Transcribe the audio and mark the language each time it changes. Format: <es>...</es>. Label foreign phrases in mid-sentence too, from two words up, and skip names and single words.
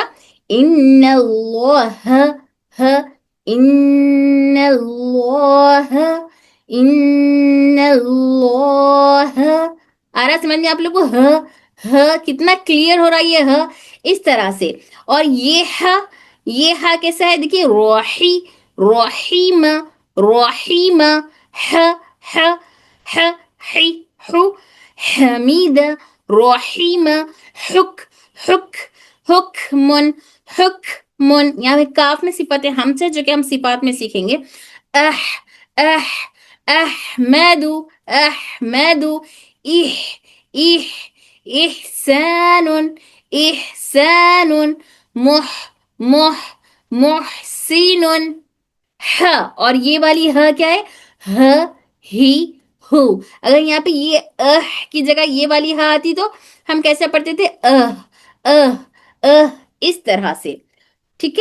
<ar>ان اللہ،</ar> <ur>ہ،</ur> <ar>ان اللہ، ان اللہ،</ar> <ur>آ رہا سمجھ میں آپ لوگ کو؟ کتنا کلیئر ہو رہا ہے یہ اس طرح سے۔ اور یہ کیسا ہے دیکھیے، روحی، روحیم، روحیم، ح، ح، ح، حی، حو، حمید، روحیم، حک، حک، حکمن، حکمن، یہاں پہ کاف میں صفت ہم سے، جو کہ ہم صفات میں سیکھیں گے، اح، اح، احمد، احمد، اح، اح، احسان، احسان، مح، مح، محسن، ہ، اور یہ والی ہ کیا ہے، ہ، ہی، ہو۔ اگر یہاں پہ یہ کی جگہ یہ والی ہ آتی تو ہم کیسے پڑھتے تھے، اس طرح سے، ٹھیک ہے۔</ur>